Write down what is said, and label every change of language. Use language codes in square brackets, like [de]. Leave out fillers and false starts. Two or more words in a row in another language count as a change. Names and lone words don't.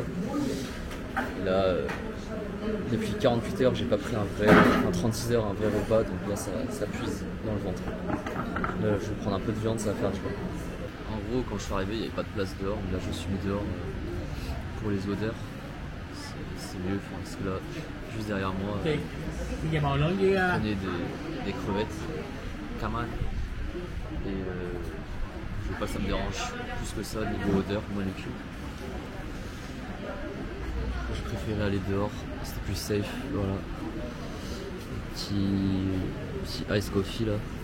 [fr] Et là depuis 48 heures j'ai pas pris 36 heures un vrai repas, donc là ça puise dans le ventre. Là je vais prendre un peu de viande, ça va faire du bien. En gros quand je suis arrivé il n'y avait pas de place dehors, mais là je suis mis dehors pour les odeurs. C'est mieux parce que là juste derrière moi [vi] Okay. Bây giờ bò lớn với [fr] je prenais des crevettes, caman. Et je veux pas que ça me dérange plus que ça niveau odeur, molécule. J'ai préféré aller dehors, c'était plus safe, voilà. Petit [en] ice coffee [fr] là.